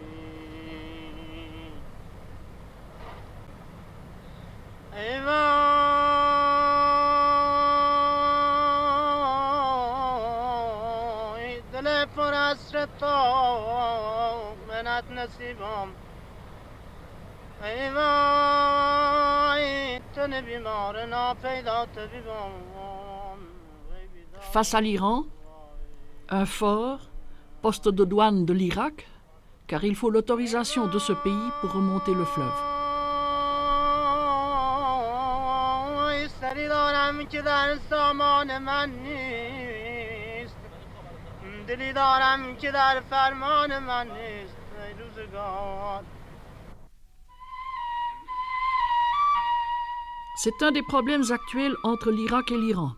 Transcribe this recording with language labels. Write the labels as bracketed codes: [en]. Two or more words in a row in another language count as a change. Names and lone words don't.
[fa] ای وای دل پر حسرت تو منت نصیبم ای وای تن بیمار ناپیدا طبیبم. [fr] Face à l'Iran, un fort, poste de douane de l'Irak, car il faut l'autorisation de ce pays pour remonter le fleuve. [fa] سری دارم که در سامان من نیست دلی دارم که در فرمان من نیست ای روزگار. [fr] C'est un des problèmes actuels entre l'Irak et l'Iran.